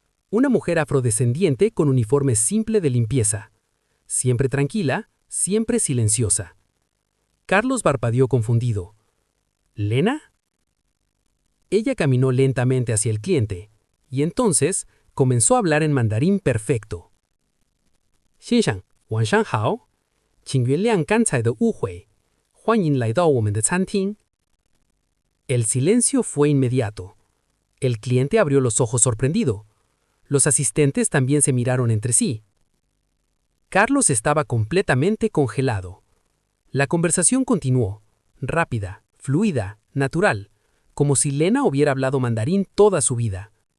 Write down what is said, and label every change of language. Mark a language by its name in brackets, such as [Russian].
[Spanish] Una mujer afrodescendiente con uniforme simple de limpieza. Siempre tranquila, siempre silenciosa. Carlos parpadeó confundido. ¿Lena? Ella caminó lentamente hacia el cliente, y entonces comenzó a hablar en mandarín perfecto. [Chinese] «先生，晚上好，请原谅刚才的误会，欢迎来到我们的餐厅». [Spanish] El silencio fue inmediato. El cliente abrió los ojos sorprendido. Los asistentes también se miraron entre sí. Carlos estaba completamente congelado. La conversación continuó, rápida, fluida, natural, como si Lena hubiera hablado mandarín toda su vida.